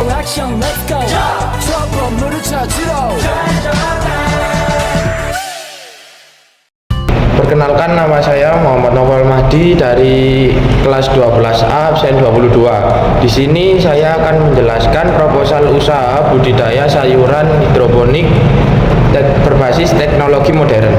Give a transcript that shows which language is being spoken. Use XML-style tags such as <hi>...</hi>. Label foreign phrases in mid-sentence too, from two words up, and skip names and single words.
<ko>액션</ko> <en>let's go</en> <ko>저 건물을 찾으러</ko> <id>Perkenalkan, nama saya Muhammad Novel Mahdi dari kelas 12A absen 22. Di sini saya akan menjelaskan proposal usaha budidaya sayuran hidroponik berbasis teknologi modern.</id>